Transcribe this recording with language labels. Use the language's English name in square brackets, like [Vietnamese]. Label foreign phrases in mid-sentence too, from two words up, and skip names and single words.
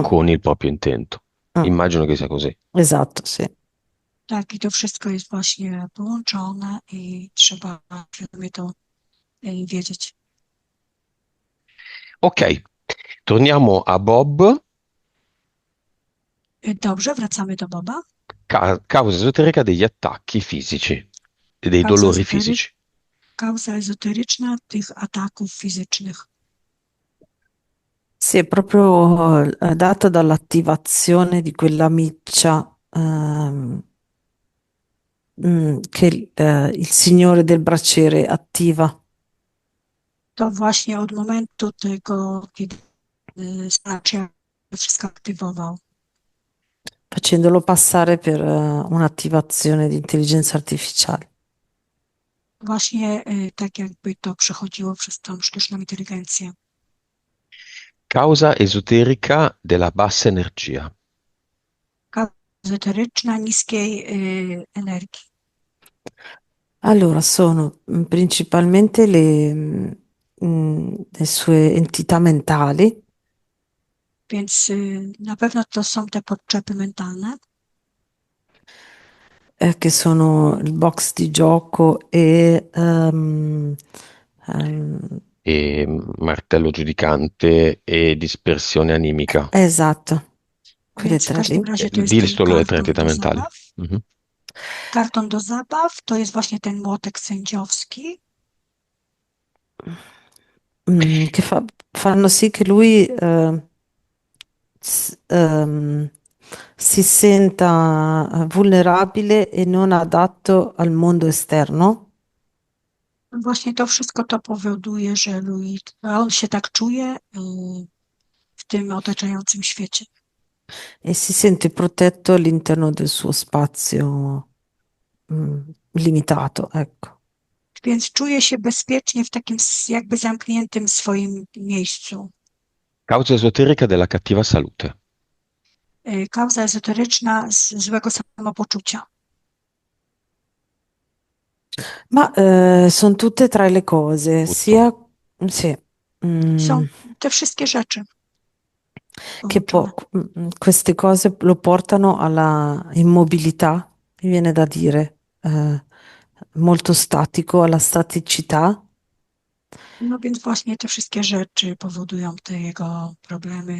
[Italian] Mm, con il proprio intento. mm. Immagino che sia così. Esatto, sì. [Polish] Tak, i to wszystko jest właśnie połączone i trzeba świadomie to wiedzieć. [Italian] Ok, torniamo a Bob. [Polish] Dobrze, wracamy do Boba. [Italian] Causa esoterica degli attacchi fisici e dei [Polish] Kauza [Italian] dolori [Polish] ezotery- [Italian] fisici. [Polish] Kauza ezoteryczna tych ataków fizycznych. [Italian] Sì, è proprio data dall'attivazione di quella miccia che il Signore del braciere attiva, [Polish] To właśnie od momentu tego, kiedy Snatcher wszystko aktywował. [Italian] facendolo passare per un'attivazione di intelligenza artificiale. [Polish] Właśnie tak jakby to przechodziło przez tą sztuczną inteligencję. [Italian] Causa esoterica della bassa energia. [Polish] Kauza ezoteryczna niskiej energii. [Italian] Allora, sono principalmente le sue entità mentali, [Polish] Więc na pewno to są te potrzeby mentalne, [Italian] che sono il box di gioco e E martello giudicante e dispersione animica. esatto, quelle [Polish] więc w [Italian] tre lì. [Polish] każdym razie to jest [Italian] Dì [Polish] ten [Italian] solo le tre [Polish] karton [Italian] entità [Polish] do [Italian] mentali. [Polish] zabaw. Mhm. Karton do zabaw to jest właśnie ten młotek sędziowski, [Italian] Che fanno sì che lui si senta vulnerabile e non adatto al mondo esterno. [Polish] właśnie to wszystko to powoduje, że on się tak czuje w tym otaczającym świecie. [Italian] E si sente protetto all'interno del suo spazio limitato, ecco. [Polish] Więc czuje się bezpiecznie w takim jakby zamkniętym swoim miejscu. [Italian] Causa esoterica della cattiva salute. [Polish] Kauza ezoteryczna z złego samopoczucia. [Italian] Ma sono tutte tra le cose, Tutto. sia sì, [Polish] Są mm, te wszystkie rzeczy [Italian] che [Polish] połączone. [Italian] queste cose lo portano alla immobilità, mi viene da dire, molto statico, alla staticità. [Polish] No więc właśnie te wszystkie rzeczy powodują te jego problemy.